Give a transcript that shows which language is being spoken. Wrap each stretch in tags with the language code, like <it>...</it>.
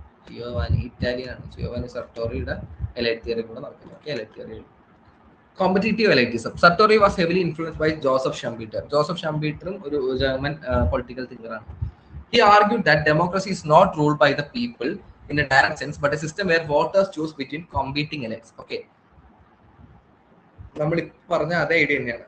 <ml>Giovanni Italian ആണ്. Giovanni സർട്ടോറിയുടെ elite theory കൂടെ നടക്കുന്നത്.</ml> <en>Okay, elite theory competitive elitism. Sartori was heavily influenced by Joseph Schumpeter.</en> <ml>Joseph ഷംപീറ്ററും ഒരു German political തിങ്കറാണ്.</ml> <en>He argued that democracy is not ruled by the people in a direct sense, but a system where voters choose between competing elites.</en> <ml>Okay, നമ്മൾ പറഞ്ഞ അതേ idea തന്നെയാണ്.</ml>